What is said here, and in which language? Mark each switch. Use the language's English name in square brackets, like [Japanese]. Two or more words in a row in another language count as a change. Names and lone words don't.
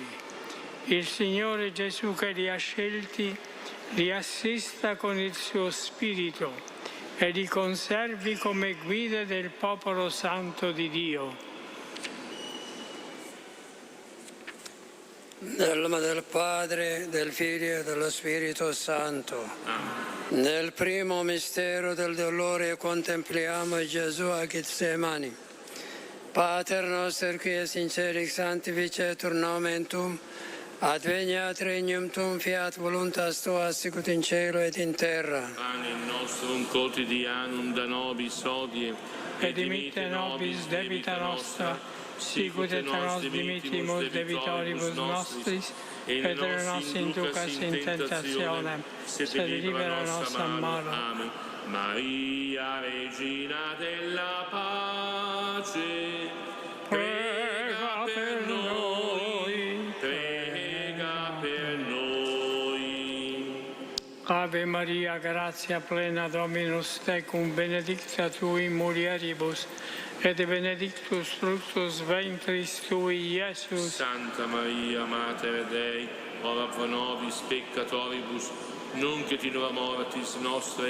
[Italian] Il Signore Gesù, che li ha scelti, li assista con il suo Spirito e li conservi come guide del popolo santo di Dio. Nel nome del Padre, del Figlio e dello Spirito Santo. Nel primo mistero del dolore contempliamo Gesù a Getsemani. [Latin] Pater noster qui es in celis sanctificetur nomen tuum, adveniat regnum tuum, fiat voluntas tua sicut in cielo et in terra. Panem nostrum quotidianum da nobis hodie, et dimitte nobis debita nostra, sicut et nos dimittimus debitoribus nostris, et ne nos inducas in tentationem, sed libera nos a malo. Amen. [Italian] Maria, Regina della pace, prega per noi, prega per noi. [Latin] Ave Maria, gratia plena, Dominus tecum, benedicta tu in mulieribus, et benedictus fructus ventris tui, Iesus. Santa Maria, Mater Dei, ora pro nobis peccatoribus, nunc et in hora mortis nostre.